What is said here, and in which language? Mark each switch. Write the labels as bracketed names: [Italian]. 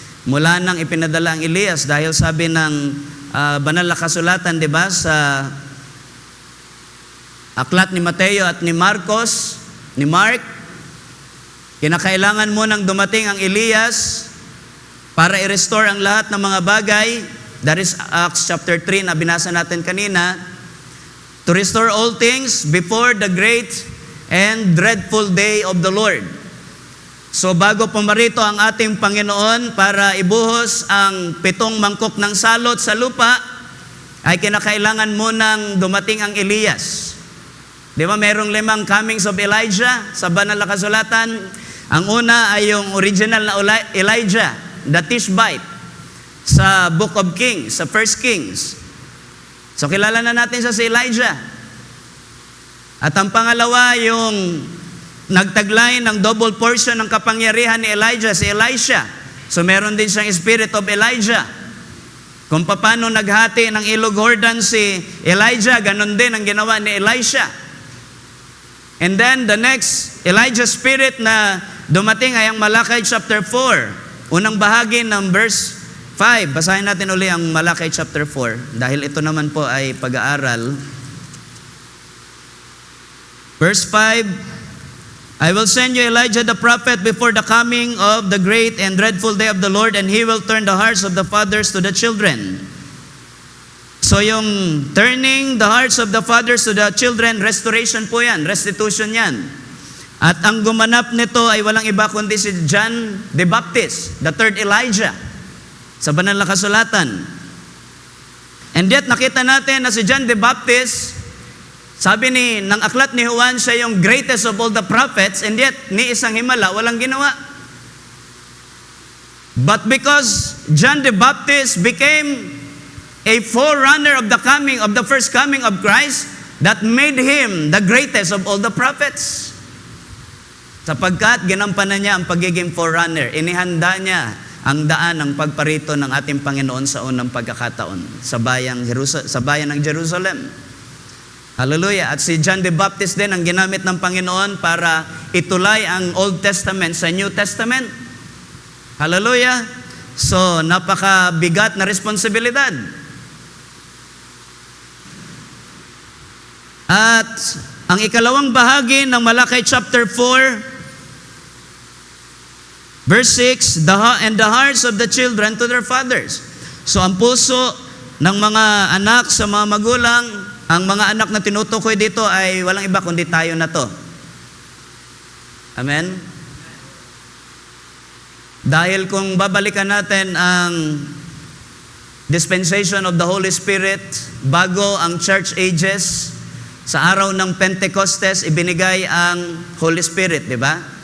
[Filipino] Mula nang ipinadala ang Elias, dahil sabi ng banal na kasulatan, di ba, sa aklat ni Mateo at ni Marcos, ni Mark, kinakailangan mo nang dumating ang Elias para i-restore ang lahat ng mga bagay. [English] That is Acts chapter 3 [Filipino] na binasa natin kanina. [English] To restore all things before the great and dreadful day of the Lord. [Filipino] So bago pumarito ang ating Panginoon para ibuhos ang 7 mangkok ng salot sa lupa, ay kinakailangan munang dumating ang Elias. Di ba merong 5 [English] comings of Elijah [Filipino] sa banal na kasulatan? Ang una ay yung original na Elijah, the Tishbite, sa Book of Kings, sa First Kings. So kilala na natin siya si Elijah. At ang pangalawa, yung nagtaglay ng double portion ng kapangyarihan ni Elijah, si Elisha. So meron din siyang spirit of Elijah. Kung paano naghati ng ilog Jordan si Elijah, ganun din ang ginawa ni Elisha. [English] And then the next Elijah spirit [Filipino] na dumating ay ang [English] Malakay chapter 4. [Filipino] Unang bahagi ng verse 5. Basahin natin uli ang Malakay chapter 4 dahil ito naman po ay pag-aaral. [English] Verse 5, I will send you Elijah the prophet before the coming of the great and dreadful day of the Lord, and he will turn the hearts of the fathers to the children. [Filipino] So yung [English] turning the hearts of the fathers to the children, [Filipino] restoration po yan, restitution yan. At ang gumanap nito ay walang iba kundi si John the Baptist, the third Elijah, sa banal na kasulatan. And yet nakita natin na si John the Baptist, sabi ng aklat ni Juan, siya yung [English] greatest of all the prophets, [Filipino] and yet ni isang himala walang ginawa. [English] But because John the Baptist became a forerunner of the first coming of Christ, that made him the greatest of all the prophets. [Filipino] Sapagkat ginampanan niya ang pagiging forerunner, inihanda niya ang daan ng pagparito ng ating Panginoon sa unang pagkakataon sa bayan ng Jerusalem. Hallelujah. At si John the Baptist din ang ginamit ng Panginoon para itulay ang Old Testament sa New Testament. Hallelujah. So, napakabigat na responsibilidad. At ang ikalawang bahagi ng [English] Malakay chapter 4, verse 6, and the hearts of the children to their fathers. [Filipino] So ang puso ng mga anak sa mga magulang, ang mga anak na tinutukoy dito ay walang iba kundi tayo na to. Amen? Dahil kung babalikan natin ang dispensation of the Holy Spirit, bago ang church ages, sa araw ng Pentecostes, ibinigay ang Holy Spirit, di ba?